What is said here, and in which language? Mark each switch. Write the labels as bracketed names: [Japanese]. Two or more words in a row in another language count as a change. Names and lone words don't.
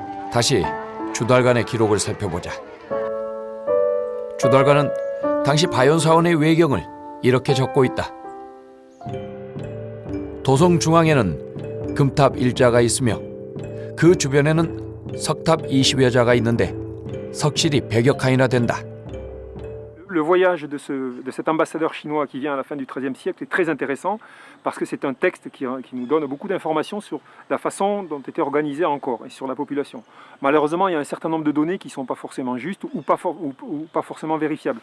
[Korean] 다시 주달간의 기록을 살펴보자. 주달간은 당시 바연사원의 외경을 이렇게 적고 있다. 도성 중앙에는 금탑 1자가 있으며 그 주변에는 석탑 20여 자가 있는데 석실이 100여 칸이나 된다. [French] Le voyage de cet ambassadeur chinois qui vient à la fin du XIIIe siècle est très intéressant parce que c'est un texte qui nous donne beaucoup d'informations sur la façon dont était organisée Angkor et sur la population. Malheureusement, il y a un certain nombre de données qui ne sont pas forcément justes ou pas forcément vérifiables.